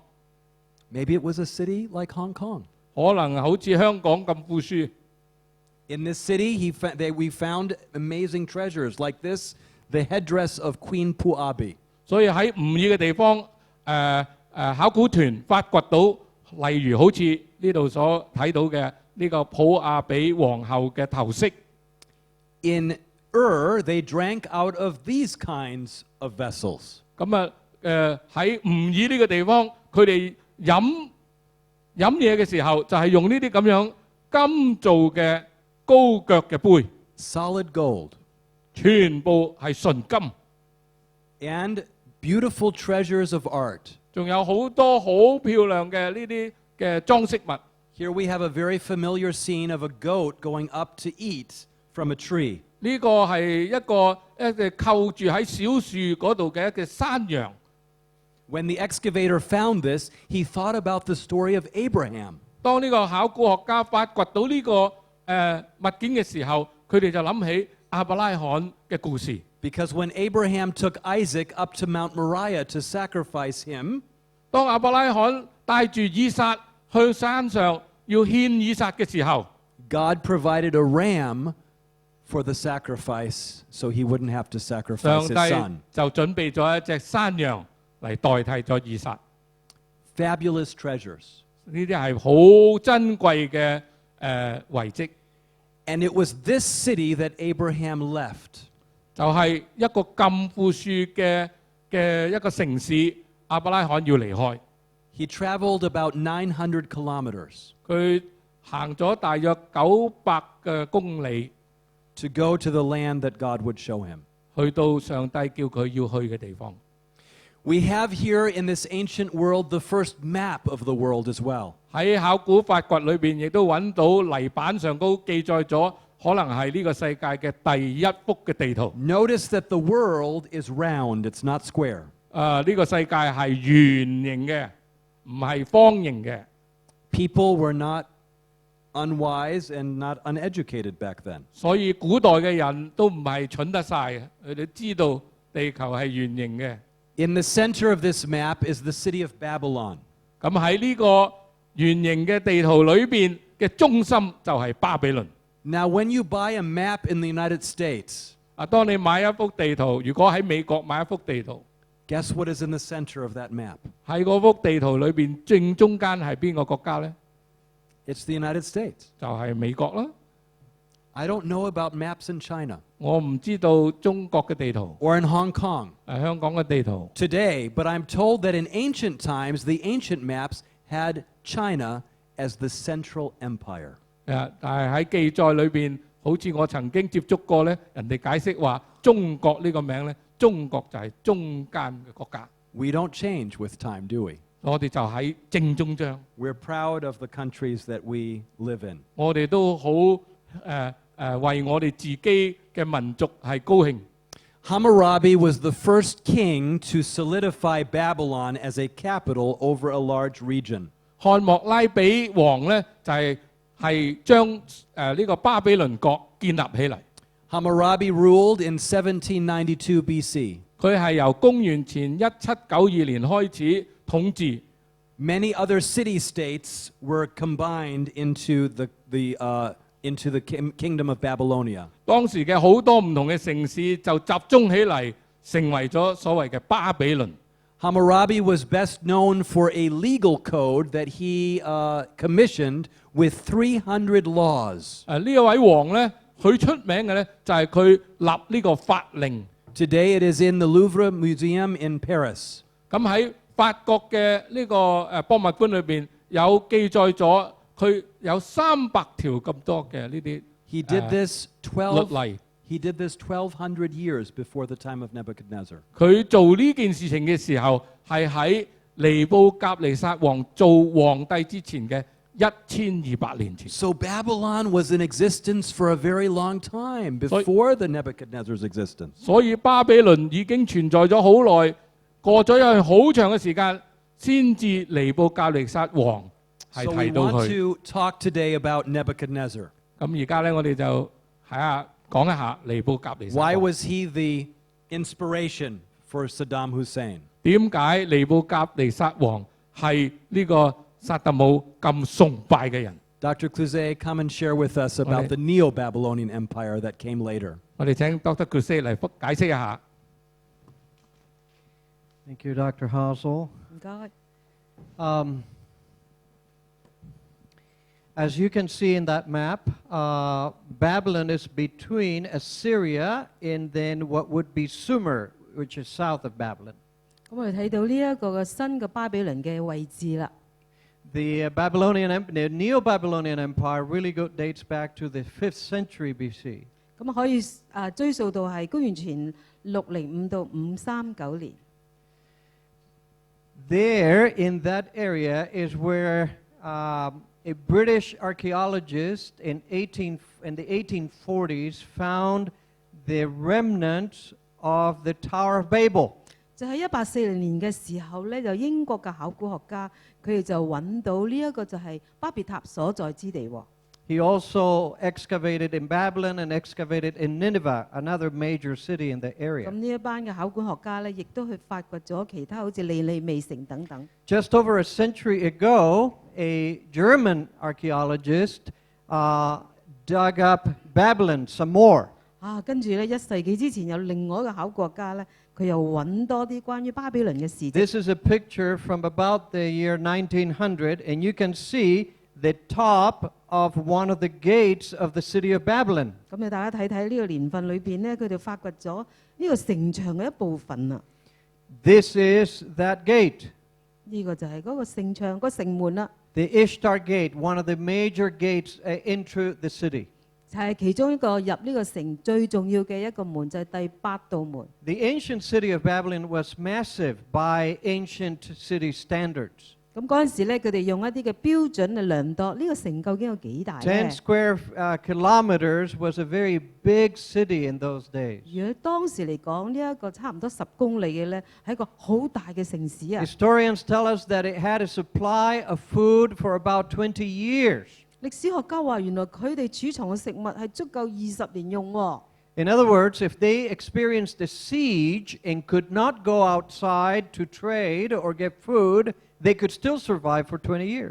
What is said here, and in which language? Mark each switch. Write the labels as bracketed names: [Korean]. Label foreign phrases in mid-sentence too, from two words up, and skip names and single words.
[English] Maybe it was a city like Hong Kong. [Cantonese] 可能好似香港咁富庶。 [English] In this city, we found amazing treasures like this, the headdress of Queen Puabi. [Cantonese] 所以喺吾爾嘅地方，考古團發掘到，例如好似呢度所睇到嘅呢個普亞比皇后嘅頭飾。 [English] In they drank out of these kinds of vessels. [Cantonese] 咁喺吾爾呢個地方，佢哋飲嘢嘅時候，就係用呢啲咁樣金做嘅高腳嘅杯， [English] solid gold, [Cantonese] 全部係純金， [English] and beautiful treasures of art. [Cantonese] 仲有好多好漂亮嘅呢啲嘅裝飾物。 [English] Here we have a very familiar scene of a goat going up to eat from a tree. [Cantonese] 呢個係一隻扣住喺小樹嗰度嘅一隻山羊。 [English] When the excavator found this, he thought about the story of Abraham. [Cantonese] 當呢個考古學家發掘到呢個物件嘅時候，佢哋就諗起亞伯拉罕嘅故事。 [English] Because when Abraham took Isaac up to Mount Moriah to sacrifice him, [Cantonese] 當亞伯拉罕帶住以撒去山上要獻以撒嘅時候， [English] God provided a ram for the sacrifice so he wouldn't have to [Cantonese] 上 [English] sacrifice his [Cantonese] 帝 [English] son. [Cantonese] 就準備咗一隻山羊嚟代替咗以撒。 [English] Fabulous treasures. [Cantonese] 呢啲係好珍貴嘅遺跡， [English] And it was this city that Abraham left. [Cantonese] 就係一個咁富庶嘅一個城市，亞伯拉罕要離開。 [English] He traveled about 900 kilometers [Cantonese] 佢行咗大約900嘅公里， [English] to go to the land that God would show him. [Cantonese] 去到上帝叫佢要去嘅地方。 [English] We have here in this ancient world the first map of the world as well. [Cantonese] 喺考古發掘裏邊，亦都揾到泥板上高記載咗，可能係呢個世界嘅第一幅嘅地圖。 [English] Notice that the world is round, it's not square. [Cantonese] 呢個世界係圓形嘅，唔係方形嘅。 [English] People were not unwise and not uneducated back then. [Cantonese] 所以古代嘅人都唔係蠢得晒嘅，佢哋知道地球係圓形嘅。 [English] In the center of this map is the city of Babylon. [Cantonese] 咁喺呢個圓形嘅地圖裏邊嘅中心就係巴比倫。 [English] Now, when you buy a map in the United States, [Cantonese] 當你買一幅地圖，如果喺美國買一幅地圖， [English] guess what is in the center of that map? [Cantonese] 喺嗰幅地圖裏邊正中間係邊個國家呢？ [English] It's the United States. [Cantonese] 就係美國啦。 [English] I don't know about maps in China [Cantonese] 我唔知道中國嘅地圖， [English] or in Hong Kong [Cantonese] 香港嘅地圖。 [English] today, but I'm told that in ancient times, the ancient maps had China as the central empire. [Cantonese] 但係喺記載裏邊，好似我曾經接觸過呢，人哋解釋話中國呢個名呢，中國就係中間嘅國家。 [English] We don't change with time, do we? [Cantonese] 我哋就喺正中央， [English] We're proud of the countries that we live in. [Cantonese] 我哋都好為我哋自己嘅民族係高興。 [English] Hammurabi was the first king to solidify Babylon as a capital over a large region. [Cantonese] 漢莫拉比王呢，就係將呢個巴比倫國建立起嚟。 [English] Hammurabi ruled in 1792 BC. [Cantonese] 佢係由公元前1792年開始統治。 [English] Many other city-states were combined into the kingdom of Babylonia. [Cantonese] 當時嘅好多唔同嘅城市就集中起嚟，成為咗所謂嘅巴比倫。 [English] Hammurabi was best known for a legal code that he commissioned with 300 laws. [Cantonese] 呢一位王呢，佢出名嘅呢，就係佢立呢個法令。 [English] Today it is in the Louvre Museum in Paris. [Cantonese] 咁喺法國嘅呢個博物館裏邊有記載咗，佢有300條咁多嘅呢啲 [English] He did this [Cantonese] 律例。 [English] He did this 1200 years before the time of Nebuchadnezzar. [Cantonese] 佢做呢件事情嘅時候，係喺尼布甲尼撒王做皇帝之前嘅1200年前。 [English] So Babylon was in existence for a very long time before the Nebuchadnezzar's existence. [Cantonese] 所以巴比倫已經存在咗好耐，過咗一好長嘅時間，先至尼布甲尼撒王係 [English] So we [Cantonese] 提到 [English] want [Cantonese] 佢。 [English] to talk today about Nebuchadnezzar. [Cantonese] 咁而家咧，我哋就講一下尼布甲尼撒 [English] Why [Cantonese] 王。 [English] was he the inspiration for Saddam Hussein? [Cantonese] 點解尼布甲尼撒王係呢個薩達姆咁崇拜嘅人？ [English] Dr. Cluzet, come and share with us about the Neo-Babylonian Empire that came later. [Cantonese] 我哋請 Dr. Crusade 嚟解釋一下。 [English] Thank you, Dr. Hassel. [Cantonese] 唔該。 [English] As you can see in that map, Babylon is between Assyria and then what would be Sumer, which is south of Babylon. [Cantonese] 咁我哋睇到呢一個嘅新嘅巴比倫嘅位置啦。 [English] The the Neo-Babylonian Empire really dates back to the 5th century BC. [Cantonese] 咁可以追溯到係公元前605到539年。 [English] There, in that area, is where a British archaeologist in the 1840s found the remnants of the Tower of Babel. [Cantonese] 就喺1840年嘅時候咧，就英國嘅考古學家佢哋就揾到呢一個就係巴別塔所在之地喎。 [English] He also excavated in Babylon and excavated in Nineveh, another major city in the [Cantonese] 咁 [English] area. [Cantonese] 呢一班嘅考古學家咧，亦都去發掘咗其他好似尼尼微城等等。 [English] Just over a century ago, a German archaeologist dug up Babylon some more. [Cantonese] 跟住咧1世紀之前有另外一個考古學家咧，佢又揾多啲關於巴比倫嘅事蹟。 [English] This is a picture from about the year 1900, and you can see the top of one of the gates of the city of Babylon. [Cantonese] 咁你大家睇睇呢個年份裏邊咧，佢哋發掘咗呢個城牆嘅一部分啊。 [English] This is that gate. [Cantonese] 呢個就係嗰個城牆、個城門啦。 [English] The Ishtar Gate, one of the major gates into the city. [Cantonese] 就係其中一個入呢個城最重要嘅一個門，就係第8道門。 [English] The ancient city of Babylon was massive by ancient city standards. [Cantonese] 咁嗰陣時咧，佢哋用一啲嘅標準嚟量度呢個城究竟有幾大咧？ [English] 10 square kilometers was a very big city in those days. [Cantonese] 如果當時嚟講，呢一個差唔多10公里嘅咧，係一個好大嘅城市啊！ [English] Historians tell us that it had a supply of food for about 20 years. [Cantonese] 歷史學家話，原來佢哋儲藏嘅食物係足夠20年用喎。 [English] In other words, if they experienced a siege and could not go outside to trade or get food, they could still survive for 20 years.